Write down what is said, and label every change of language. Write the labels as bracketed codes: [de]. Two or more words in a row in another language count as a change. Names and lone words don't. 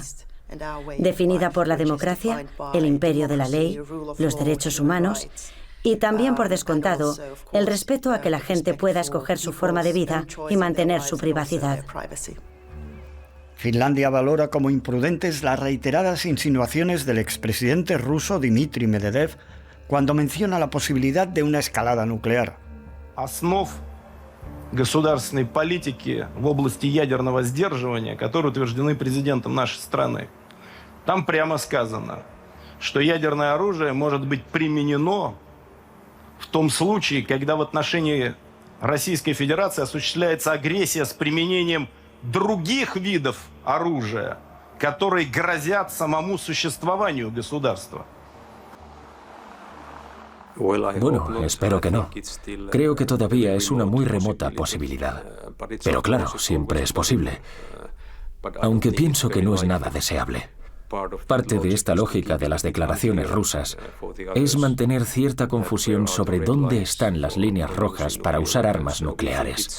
[es] Definida por la democracia, el imperio de la ley, los derechos humanos y también, por descontado, el respeto a que la gente pueda escoger su forma de vida y mantener su privacidad. Finlandia valora como imprudentes las reiteradas insinuaciones del expresidente ruso Dmitry Medvedev cuando menciona la posibilidad de una escalada nuclear. [ru] Основ государственной политики в области ядерного сдерживания, которые утверждены президентом нашей страны. Там прямо сказано, что ядерное оружие может быть применено в том случае, когда в отношении Российской Федерации осуществляется агрессия с применением других видов оружия, которые грозят самому существованию государства. [es] Bueno, espero que no. Creo que todavía es una muy remota posibilidad. Pero claro, siempre es posible. Aunque pienso que no es nada deseable. Parte de esta lógica de las declaraciones rusas es mantener cierta confusión sobre dónde están las líneas rojas para usar armas nucleares.